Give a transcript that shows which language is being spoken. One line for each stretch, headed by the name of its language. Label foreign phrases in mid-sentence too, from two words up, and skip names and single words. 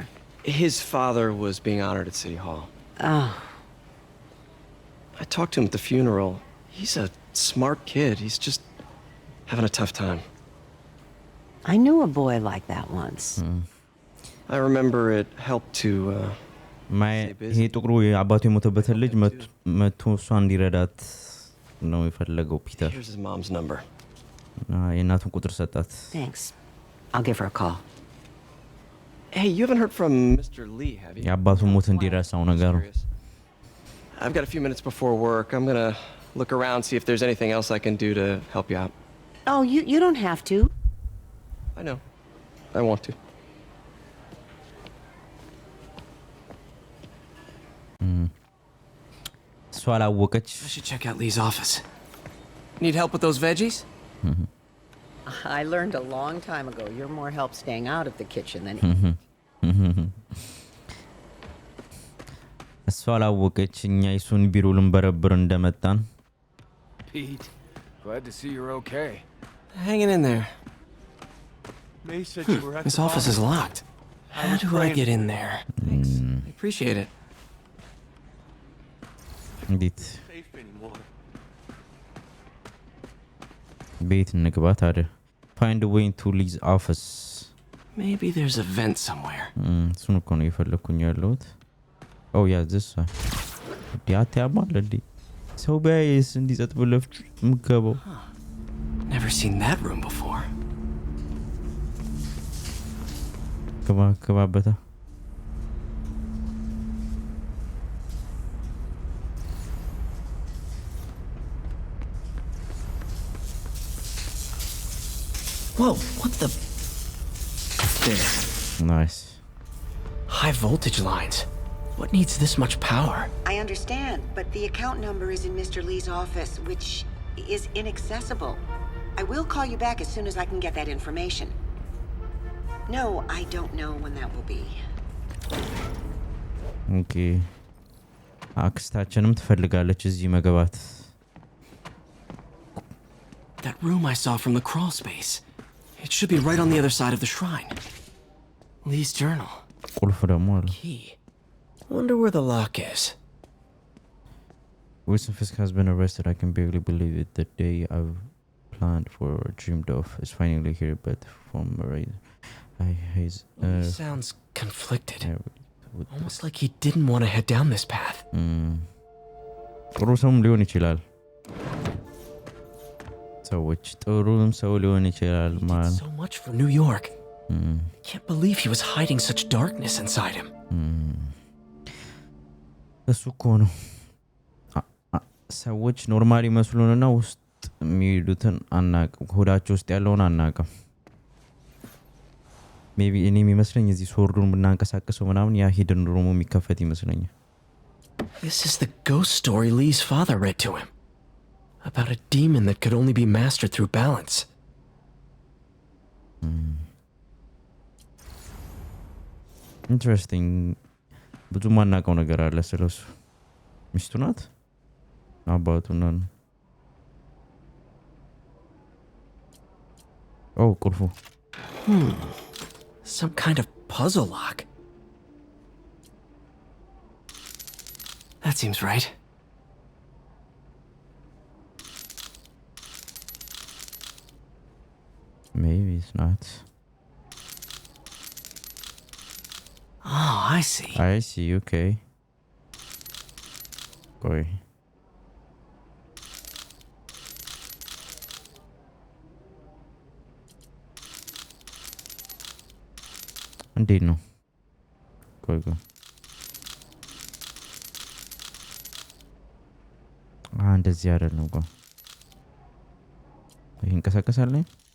English: His father was being honored at City Hall. Oh. I talked to him at the funeral. He's a smart kid. He's just having a tough time. I knew a boy like that once. I remember it helped to,
Amharic: ይሄ ጥቁሩ አባቱ የሞተበትን ልጅ መቶ እሷ እንዲረዳት ነው የፈለገው ፒተር።
English: Here's his mom's number.
Amharic: የእናቱን ቁጥር ሰጣት።
English: Thanks. I'll give her a call. Hey, you haven't heard from Mr. Lee, have you?
Amharic: የአባቱ ሞት እንዲረሳው ነገሩ።
English: I've got a few minutes before work. I'm gonna look around, see if there's anything else I can do to help you out. Oh, you don't have to. I know. I want to.
Amharic: እሷ አላወቀች።
English: I should check out Lee's office. Need help with those veggies? I learned a long time ago you're more help staying out of the kitchen than
Amharic: እሷ አላወቀች እኛ እሱን ቢሮ ልንበረብር እንደመጣን።
English: Pete, glad to see you're okay. Hanging in there. May said you were at This office is locked. How do I get in there? Thanks. I appreciate it.
Amharic: እንዴት
English: safe anymore.
Amharic: ቤት እንግባ ታዲያ?
English: Find a way into Lee's office. Maybe there's a vent somewhere.
Amharic: እሱን እኮ ነው የፈለኩኝ ያለሁት።
English: Oh yeah, this one.
Amharic: ዲያት ያማል እንዴ? ሰው ቢያይስ እንዲጸጥ ብለህ ምገባው?
English: Never seen that room before.
Amharic: ገባ በታ
English: Whoa, what the? There. Nice. High voltage lines. What needs this much power? I understand, but the account number is in Mr. Lee's office, which is inaccessible. I will call you back as soon as I can get that information. No, I don't know when that will be. Okay.
Amharic: አክስታችንም ትፈልጋለች እዚህ መግባት።
English: That room I saw from the crawl space. It should be right on the other side of the shrine. Lee's journal.
Amharic: ቁልፍ ደግሞ አለ።
English: Key. Wonder where the lock is. Wilson Fisk has been arrested. I can barely believe it. The day I've planned for or dreamed of is finally here, but from right. He sounds conflicted. Almost like he didn't want to head down this path.
Amharic: ጥሩ ሰውም ሊሆን ይችላል። ሰዎች ጥሩም ሰው ሊሆን ይችላል ማለት
English: so much for New York. Can't believe he was hiding such darkness inside him.
Amharic: እሱ እኮ ነው ሰዎች ኖርማሊ መስሎንና ውስጥ የሚሄዱትን አናውቅም። ሆዳቸው ውስጥ ያለውን አናውቅም። ሜቢ እኔ የሚመስለኝ እዚህ ሶርዱን ብናንቀሳቀሰው ምናምን ያ
English: hidden room
Amharic: የሚከፈት ይመስለኛል።
English: This is the ghost story Lee's father read to him. About a demon that could only be mastered through balance. Interesting.
Amharic: ብዙ ማናውቀው ነገር አለ ስለሱ። ሚስቱ ናት? አባቱ ነው? Oh, ቁልፉ።
English: Some kind of puzzle lock. That seems right. Maybe it's not. Oh, I see. I see, okay. Boy.
Amharic: እንዴት ነው? ቆይ እንደዚህ አይደለም ቆይ ይሄ እንቀሳቀሳል ላይ